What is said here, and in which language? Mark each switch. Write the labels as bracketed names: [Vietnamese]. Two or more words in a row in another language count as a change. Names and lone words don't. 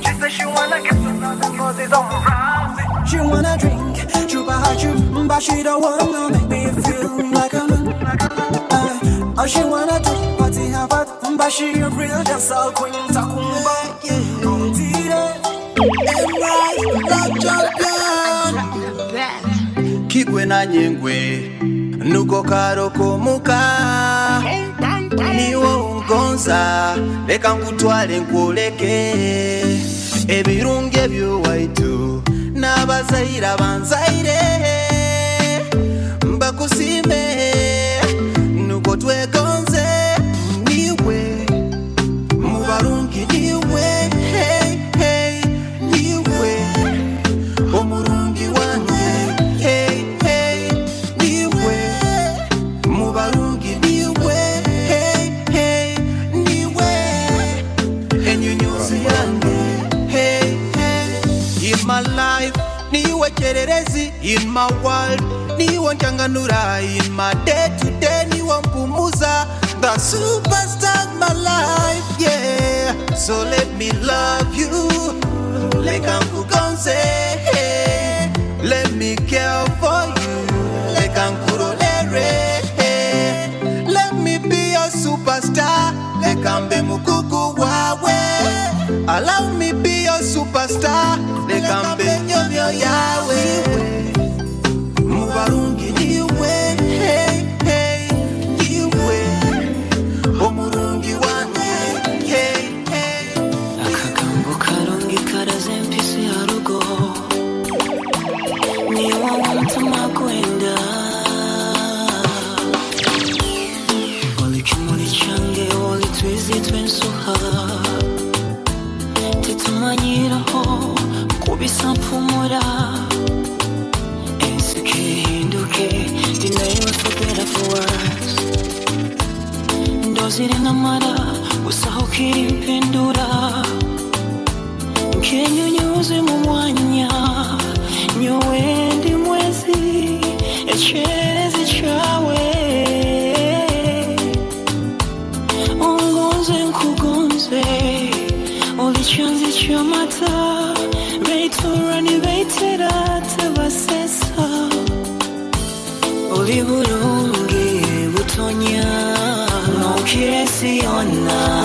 [English] She said she wanna get to know the roses all around me. She wanna drink, chupa haju, but she don't wanna make me feel like a man. All she wanna do, party have fun, but she a real dance all queen, takumba. Don't do that. Love champion. [Nyankole] Kigwe na nyengwe nuko karoko muka niwo ungonza leka ngutwale nkuleke ebirunge byo waitu n'abazaira banzaire mbakusime nuko twegonze niwe mubarungi niwe hey hey niwe omurungi wange hey hey niwe mubarungi niwe hey hey niwe enyunyuzi yange hey hey [English] in my life [Nyankole] niwe kererezi [English] in my world [Nyankole] niwe nchanganura [English] in my day to day [Nyankole] niwe mpumuza [English] the superstar of my life yeah so let me love you [Nyankole] leka nkugonze hey. [English] Let me care for you [Nyankole] leka nkurolere [English] hey. Let me be your superstar [Nyankole] leka mbe mukuku wawe [English] allow me be your superstar [Nyankole] leka mbe nyomyo yawe mubarungi niwe hey hey niwe omurungi wange hey hey akagambo karungi karaze mpisi harugo niwo wamutuma kwenda oli kimuli change oli twizi twensuha tetumanyiraho kubisa mpumura ensike hinduke dinayiwe [English] for better for worse [Nyankole] ndozire namara usahukira impindura nkenyunyuze mu mwanya nyowe ndi mwezi ekyerezi kyawe ongonze nkugonze oli kyanzi kyamata beitorani beitera tebasesa oli bulungi butonya nokiresi yonna